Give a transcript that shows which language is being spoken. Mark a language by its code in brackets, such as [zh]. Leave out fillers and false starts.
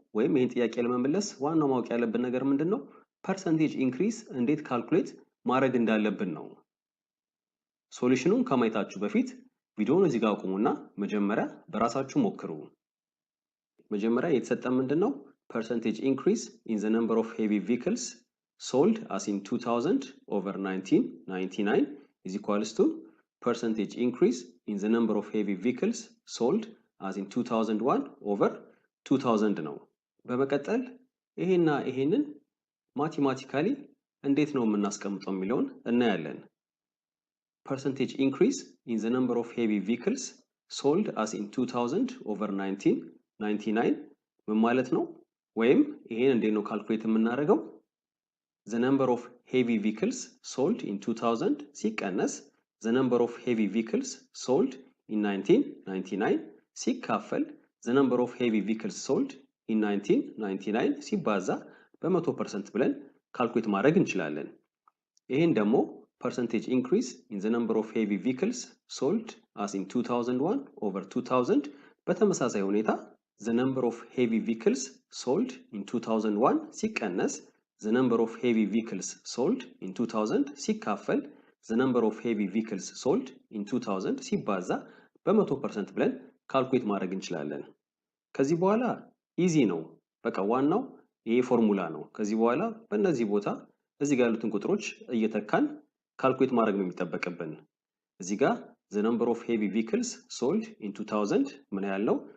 [am] ወይም ይሄን ጥያቄ ለመመለስ ዋናው ማወቅ ያለብን ነገር ምንድነው? ፐርሰንቴጅ ኢንክሪስ እንዴት ካልኩሌት ማድረግ እንዳለብን ነው። ሶሉሽኑን ከማየታችሁ በፊት ቪዲዮውን እዚህ ጋር አቁሙና መጀመሪያ በራሳችሁ ሞክሩ። መጀመሪያ የተሰጠን ምንድነው? [en] percentage increase in the number of heavy vehicles sold as in 2000 over 1999 is equals to percentage increase in the number of heavy vehicles sold as in 2001 over 2000 [am] ነው። በመቀጠል ይሄና ይሄንን ማቴማቲካሊ እንዴት ነው የምናስቀምጠው የሚለውን እናያለን። [en] percentage increase in the number of heavy vehicles sold as in 2000 over 1999 [am] ምን ማለት ነው? ወይም ይሄን እንዴት ነው ካልኩሌት የምናደርገው? [en] the number of heavy vehicles sold in 2000 ሲቀነስ the number of heavy vehicles sold in 1999 ሲካፈል the number of heavy vehicles sold in 1999 [am] ሲባዛ በ100% ብለን ካልኩሌት ማድረግ እንችላለን። ይሄን ደግሞ [en] percentage increase in the number of heavy vehicles sold as in 2001 over 2000 [am] በተመሳሳይ ሁኔታ [en] the number of heavy vehicles sold in 2001 ሲቀነስ the number of heavy vehicles sold in 2000 [am] ሲካፈል the number of heavy vehicles sold in 2000 ሲባዛ በ100% ብለን ካልኩሌት ማድረግ እንችላለን። ከዚህ በኋላ ኢዚ ነው። በቃ ዋናው ይሄ ፎርሙላ ነው። ከዚህ በኋላ በእነዚህ ቦታ እዚህ ጋር ያሉትን ቁጥሮች እየተካን ካልኩሌት ማድረግ ነው የሚጠበቅብን። እዚህ ጋር the number of heavy vehicles sold in 2000 ምን ያህል ነው?